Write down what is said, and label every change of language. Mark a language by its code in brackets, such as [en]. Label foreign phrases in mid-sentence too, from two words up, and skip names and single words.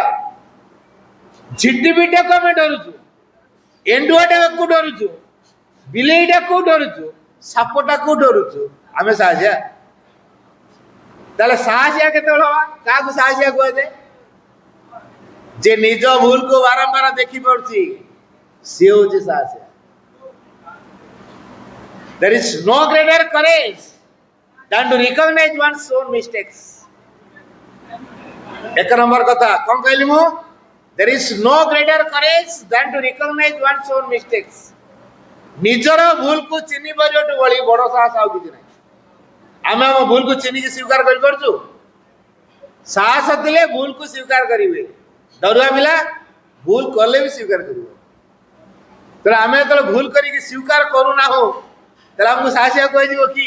[or] ଝିଟିପିଟାକୁ ଆମେ ଡରୁଛୁ, ଏଣ୍ଡୁଆଟାକୁ ଡରୁଛୁ, ବିଲେଇଟାକୁ ଡରୁଛୁ, ସାପଟାକୁ ଡରୁଛୁ, ଆମେ ସାହାଯ୍ୟ। ତାହେଲେ ସାହସିଆ କେତେବେଳେ ହବା? କାହାକୁ ସାହସିଆ କୁହାଯାଏ? ଯେ ନିଜ ଭୁଲକୁ ବାରମ୍ବାର ଦେଖି ପାରୁଛି, ସିଏ ହଉଛି ସାହସିଆ। [en] There is no greater courage than to recognize one's own mistakes. [or] ଏକ ନମ୍ବର କଥା କଣ କହିଲି ମୁଁ? [en] There is no greater courage than to recognize one's own mistakes. [or] ନିଜର ଭୁଲକୁ ଚିହ୍ନି ପାରିବାଠୁ ବଳି ବଡ ସାହସ ଆଉ କିଛି ନାହିଁ। ଆମେ ଆମ ଭୁଲକୁ ଚିହ୍ନିକି ସ୍ୱୀକାର କରିପାରୁଛୁ? ସାହସ ଥିଲେ ଭୁଲକୁ ସ୍ୱୀକାର କରିବେ। ଡରୁଆ ପିଲା ଭୁଲ କଲେ ବି ସ୍ୱୀକାର କରିବ। ତେଣୁ ଆମେ ଯେତେବେଳେ ଭୁଲ କରିକି ସ୍ୱୀକାର କରୁନାହୁଁ, ତାହେଲେ ଆମକୁ ସାହସିଆ କୁହାଯିବ କି?